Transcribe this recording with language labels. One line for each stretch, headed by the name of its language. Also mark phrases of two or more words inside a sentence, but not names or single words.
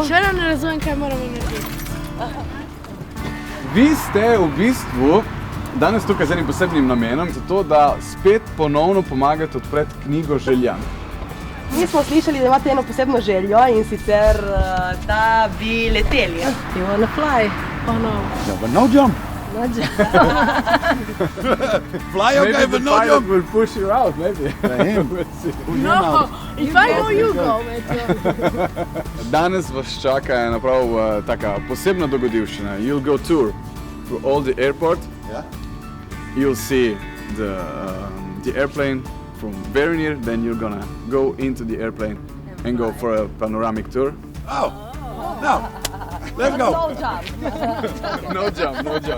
Slovenian: Še nam ne razumem kaj moramo narediti. Vi ste v bistvu danes tukaj z enim posebnim namenom, zato da spet ponovno pomagate odpreti knjigo želja. Mi smo slišali, da imate eno posebno željo in sicer, da bi leteli.
English: You wanna fly? Oh no. Yeah, but no jump. No jump. Fly okay, but no jump. Maybe the pilot will push you out, maybe. We'll see. No, if I go, you go, Mathieu.
Slovenian: Danes vas čaka ena prav taka posebna dogodivščina.
English: You'll go tour through all the airport. Yeah. You'll see the airplane from very near, then you're gonna go into the airplane and go for a panoramic tour. Oh, no. Let's go. No jump. No jump, no jump.